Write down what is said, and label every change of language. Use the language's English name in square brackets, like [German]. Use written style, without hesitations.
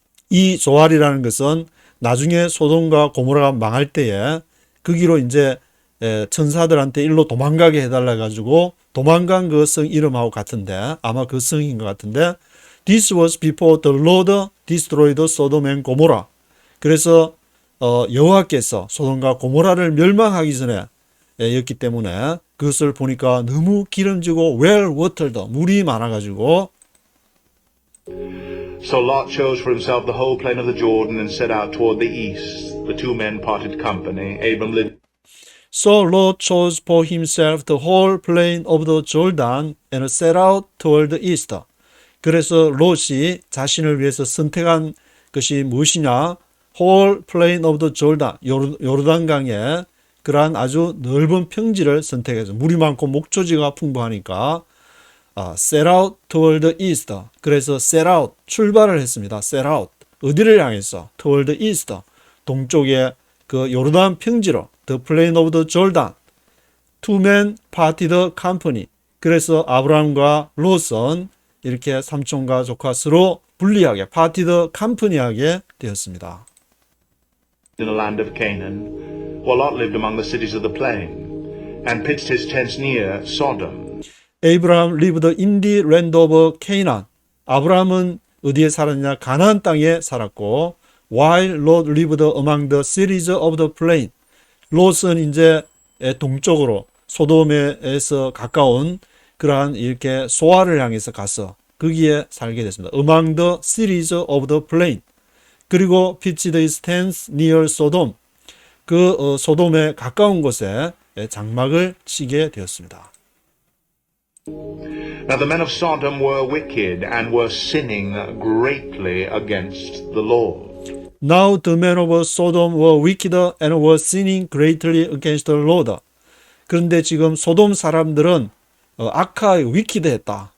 [Korean] 이 조알이라는 것은 나중에 소돔과 고모라가 망할 때에 거기로 이제 천사들한테 일로 도망가게 해달라 가지고 도망간 그 성 이름하고 같은데 아마 그 성인 것 같은데 [English] This was before the Lord destroyed Sodom and Gomorrah. [Korean] 그래서 여호와께서 소돔과 고모라를 멸망하기 전에 였기 때문에 그것을 보니까 너무 기름지고 [English] well watered [Korean] 물이 많아가지고 [English] So Lot chose for himself the whole plain of the Jordan and set out toward the east. The two men parted company. Abram lived. So Lot chose for himself the whole plain of the Jordan and set out toward the east. [Korean] 그래서 롯이 자신을 위해서 선택한 것이 무엇이냐? [English] whole plain of the Jordan, [Korean] 요르단강의 그러한 아주 넓은 평지를 선택해서 물이 많고 목조지가 풍부하니까 [English] set out toward the east. [Korean] 그래서 [English] set out, [Korean] 출발을 했습니다. [English] set out. [Korean] 어디를 향해서? [English] toward the east. [Korean] 동쪽의 그 요르단 평지로 [English] the plain of the Jordan. Two men parted company. [Korean] 그래서 아브라함과 롯은 이렇게 삼촌과 조카 서로 분리하게 [English] parted company [Korean] 하게 되었습니다. [English] In the land of Canaan, while Lot lived among the cities of the plain, and pitched his tents near Sodom. Abraham lived in the land of Canaan. [Korean] 아브라함은 어디에 살았냐? 가나안 땅에 살았고, [English] while Lot lived among the cities of the plain. [Korean] 롯은 이제 동쪽으로 소돔에서 가까운 그러한 이렇게 소아를 향해서 가서 거기에 살게 됐습니다. [English] Among the cities of the plain. [Korean] 그리고 [English] pitched his tents near Sodom. [Korean] 그 소돔에 가까운 곳에 장막을 치게 되었습니다. [English] Now the men of Sodom were wicked and were sinning greatly against the Lord. Now the men of Sodom were wicked and were sinning greatly against the Lord. [Korean] 그런데 지금 소돔 사람들은 악하게 위키드했다.